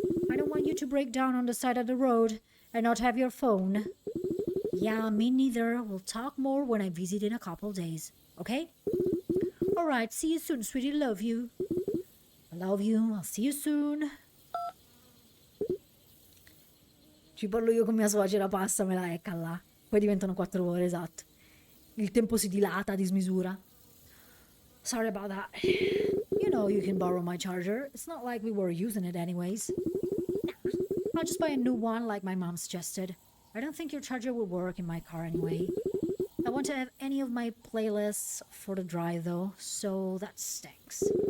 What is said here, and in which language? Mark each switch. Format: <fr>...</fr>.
<en>I don't want you to break down on the side of the road and not have your phone. Yeah, me neither. We'll talk more when I visit in a couple days, okay? All right, see you soon, sweetie. Love you. I love you. I'll see you soon.</en> <it>Ci parlo io con mia suocera, passa, me la ecca là. Poi diventano 4 ore, esatto. Il tempo si dilata a dismisura.</it> <en>Sorry about that. You know you can borrow my charger. It's not like we were using it anyways. I'll just buy a new one like my mom suggested. I don't think your charger will work in my car anyway. I won't have any of my playlists for the drive though, so that stinks.</en>